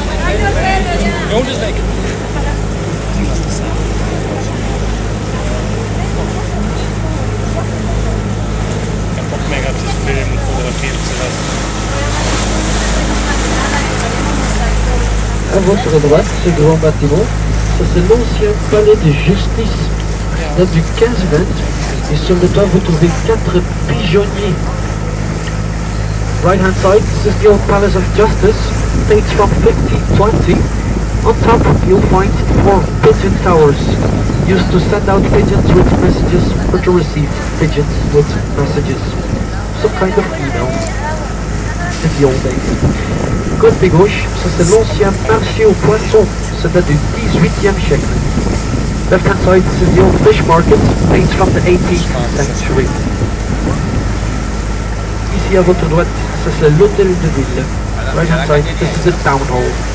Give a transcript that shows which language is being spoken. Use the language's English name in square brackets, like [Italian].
[Dutch] Ik heb ook mee gehad te filmen en fotograferen te laten. [French] À votre droite, ce grand bâtiment, ça c'est l'ancien palais de justice, date du 15-20, et sur le toit vous trouvez 4 pigeonniers. [English] Right hand side, this is the old Palace of Justice, dates from 1520. On top you'll find 4 pigeon towers, used to send out pigeons with messages or to receive pigeons with messages. Some kind of email in the old days. [French] Côté gauche, ça c'est l'ancien marché aux poissons, ça date du 18e siècle. [English] Left hand side, this is the old fish market, dates from the 18th century. [French] Ici à votre droite, ça c'est l'hôtel de ville. [English] Right hand side, this is the town hall.